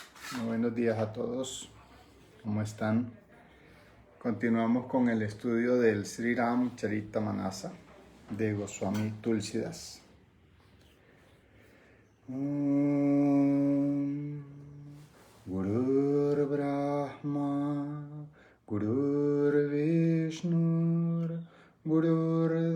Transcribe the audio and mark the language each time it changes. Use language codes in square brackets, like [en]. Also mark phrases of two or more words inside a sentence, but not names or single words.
[es] Buenos días a todos. ¿Cómo están? Continuamos con el estudio del Sri Ram Charitamrita de Goswami Tulsidas. [sa] Gurur Brahma, Gurur Vishnu, Gurur